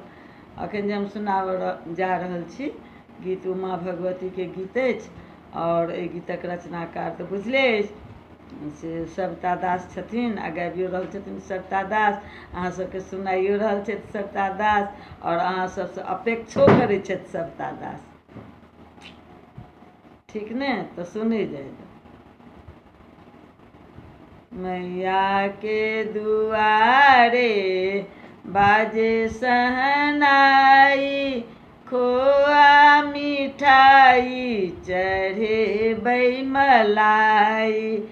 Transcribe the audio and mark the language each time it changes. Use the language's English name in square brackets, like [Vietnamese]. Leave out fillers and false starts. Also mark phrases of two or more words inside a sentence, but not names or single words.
[Maithili] अखन जे हम सुनाबऽ जा रहल छी गीत उमा भगवती के गीत अछि और एहि गीतक रचनाकार तऽ बुझले अछि से सविता दास छथिन आ गाबियो रहल छथिन सविता दास। अहाँ सबके सुनाइयो रहल छथि सविता दास और अहाँ सबसँ अपेक्षो करै छथि सविता दास। ठीक ने, तो सुने जाए। मैया के दुआरे बाजे सहनाई, खोआ मिठाई चढ़े मलाई।